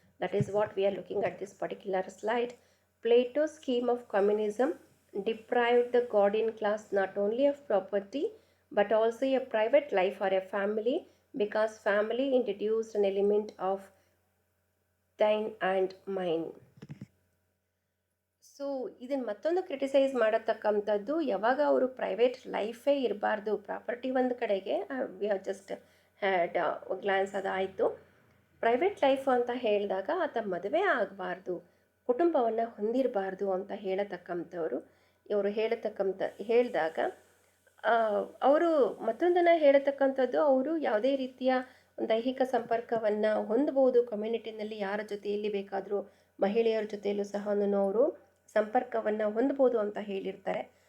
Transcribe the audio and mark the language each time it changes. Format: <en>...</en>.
<en>That is what we are looking at this particular slide. Plato's scheme of communism deprived the Gordian class not only of property but also a private life or a family, because family introduced an element of thine and mine.</en> <kn>So ಇದನ್ನು ಮತ್ತೊಂದು criticise ಮಾಡತಕ್ಕಂಥದ್ದು, ಯಾವಾಗ ಅವರು private ಲೈಫೇ ಇರಬಾರ್ದು, property ಒಂದು ಕಡೆಗೆ</kn> <en>we have just had glance</en> <kn>ಅದಾಯಿತು. Private life ಅಂತ ಹೇಳಿದಾಗ ಆತ ಮದುವೆ ಆಗಬಾರ್ದು, ಕುಟುಂಬವನ್ನು ಹೊಂದಿರಬಾರ್ದು ಅಂತ ಹೇಳತಕ್ಕಂಥವ್ರು ಇವರು ಹೇಳಿದಾಗ ಅವರು ಮತ್ತೊಂದನ್ನು ಹೇಳತಕ್ಕಂಥದ್ದು, ಅವರು ಯಾವುದೇ ರೀತಿಯ ದೈಹಿಕ ಸಂಪರ್ಕವನ್ನು ಹೊಂದಬಹುದು ಕಮ್ಯುನಿಟಿನಲ್ಲಿ, ಯಾರ ಜೊತೆಯಲ್ಲಿ ಬೇಕಾದರೂ ಮಹಿಳೆಯರ ಜೊತೆಯಲ್ಲೂ ಸಹ ಅವರು ಸಂಪರ್ಕವನ್ನು ಹೊಂದಬಹುದು ಅಂತ ಹೇಳಿರ್ತಾರೆ.</kn>